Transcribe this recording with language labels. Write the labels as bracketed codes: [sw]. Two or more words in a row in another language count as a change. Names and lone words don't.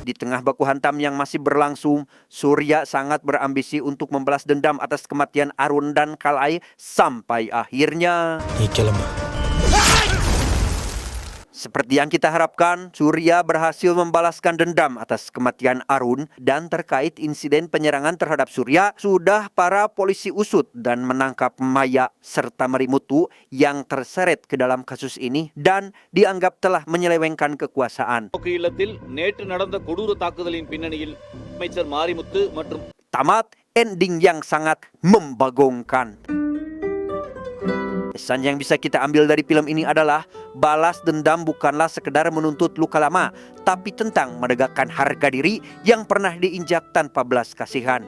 [id] tengah baku hantam yang masih berlangsung, Surya sangat berambisi untuk membalas dendam atas kematian Arun dan Kalai sampai akhirnya. [ta] நீ கிளம்பு. [id] Seperti yang kita harapkan, Surya berhasil membalaskan dendam atas kematian Arun dan terkait insiden penyerangan terhadap Surya, sudah para polisi usut dan menangkap Maya serta Marimutu yang terseret ke dalam kasus ini dan dianggap telah menyelewengkan kekuasaan. [ta] நோக்கு இல்லத்தில் நேற்று நடந்த கொடூர தாக்குதலின் பின்னணியில் அமைச்சர் மாரிமுத்து மற்றும் [id] Tamat ending yang sangat membagongkan. Pesan yang bisa kita ambil dari film ini adalah balas dendam bukanlah sekedar menuntut luka lama, tapi tentang menegakkan harga diri yang pernah diinjak tanpa belas kasihan.